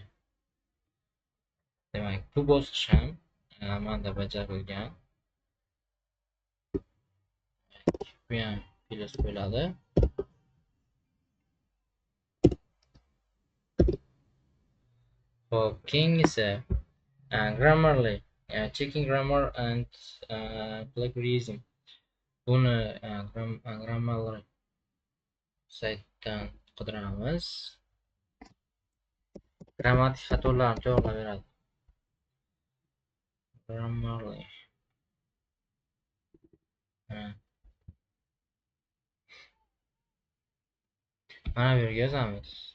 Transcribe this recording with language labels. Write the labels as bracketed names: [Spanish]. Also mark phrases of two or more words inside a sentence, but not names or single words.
[Uzbek] Demak, bu bosqich ham manda bajarilgan. Bu ham plus bo'ladi. Hop, keyingisi Grammarly, [English] checking grammar and plagiarism. [Uzbek] Buni Grammarly saytdan qidiramiz. Grammatik xatolarni to'g'rilab beradi. Grammarly. Mana bu yerga yozamiz.